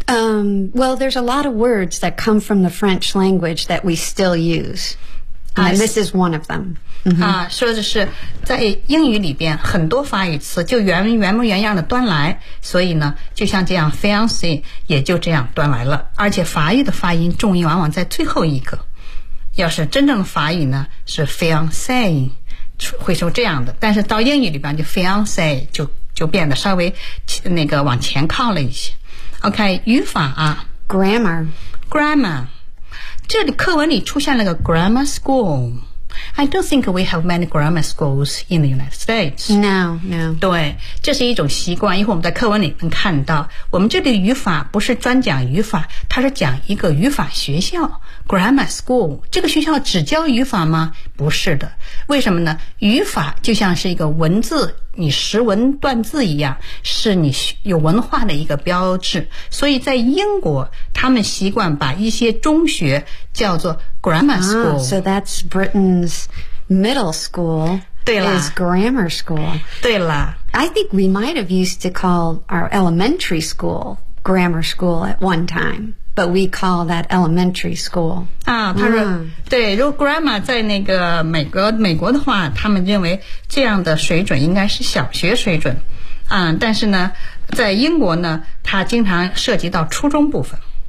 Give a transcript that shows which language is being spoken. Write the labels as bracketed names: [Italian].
[English] well, there's a lot of words that come from the French language that we still use and、this is one of them、 [Chinese] 说的是在英语里边很多法语词就原模原样的端来所以呢就像这样 Fiancé 也就这样端来了而且法语的发音重音往往在最后一个要是真正的法语呢是 fiancé 会说这样的但是到英语里边就 fiancé 就变得稍微那个往前靠了一些 OK 语法啊 [English] grammar [Chinese] grammar. 这里课文里出现了个 grammar school. [English] I don't think we have many grammar schools in the United States. No, no. [Chinese] 对，这是一种习惯，一会儿我们在课文里能看到。我们这里的语法不是专讲语法，它是讲一个语法学校 grammar school. 这个学校只教语法吗？不是的。为什么呢？语法就像是一个文字，你识文断字一样，是你有文化的一个标志。所以在英国，他们习惯把一些中学叫做 grammar school. [English] Ah, so that's Britain's middle school. [Chinese] 对了 [English] is grammar school. [Chinese] 对了 [English] I think we might have used to call our elementary school grammar school at one time. But we call that elementary school. [Chinese] 啊，他说、对，如果 grammar 在那个美国的话，他们认为这样的水准应该是小学水准。但是呢，在英国呢，它经常涉及到初中部分。